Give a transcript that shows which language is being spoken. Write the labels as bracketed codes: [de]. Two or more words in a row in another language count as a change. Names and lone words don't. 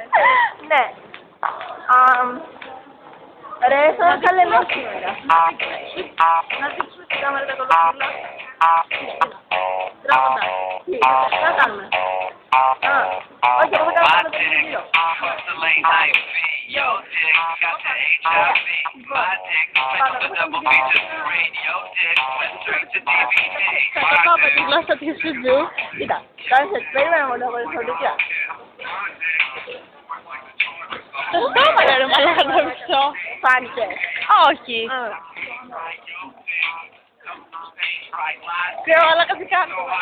[el] Ναι. Ρε, σαν θα λέμε σήμερα. Να δείξουμε την κάμερα τα κολοκύλα. Τράβοντα. Τι θα κάνουμε. Όχι, εγώ θα κάνουμε το γύρο. [en] Yo, dick got the HIV. My dick went to the double feature. Radio dick went straight to DVD. My dick. [el] Η γλώσσα της Σουτζού. Κοίτα, κάνεις έτσι, περίμενα μόνο από τις φωτογραφίες. Το στόμα ρε μαλάκα το μισό. Φάνηκε. Όχι. Ξέρω, αλλά κάτι κάνω.